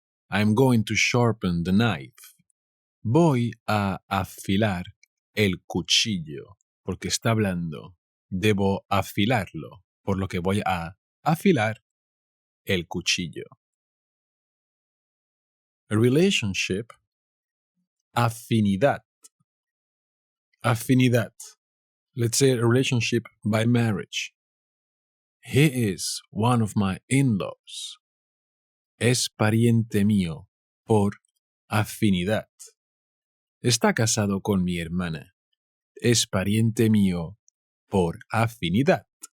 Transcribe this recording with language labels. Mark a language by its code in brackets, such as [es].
[en] I'm going to sharpen the knife. [es] Voy a afilar el cuchillo, porque está hablando. Debo afilarlo, por lo que voy a afilar el cuchillo. [en] A relationship, afinidad. Afinidad. Let's say a relationship by marriage. He is one of my inlaws. [es] Es pariente mío por afinidad. Está casado con mi hermana. Es pariente mío por afinidad.